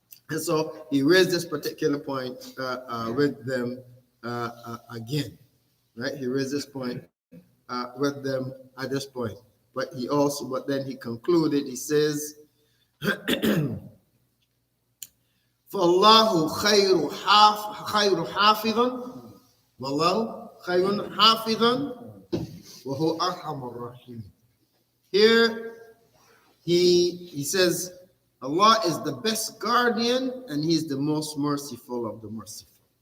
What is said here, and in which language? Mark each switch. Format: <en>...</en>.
<en>And so he raised this particular point with them again, right? He raised this point with them at this point. But then he concluded, he says,</en> <ar>فَاللَّهُ خَيْرُ حَافِظًا وَاللَّهُ خَيْرٌ حَافِظًا وَهُوَ أَرْحَمُ الرَّاحِمِينَ.</ar> <en>Here he says, Allah is the best guardian and He is the most merciful of the merciful.</en>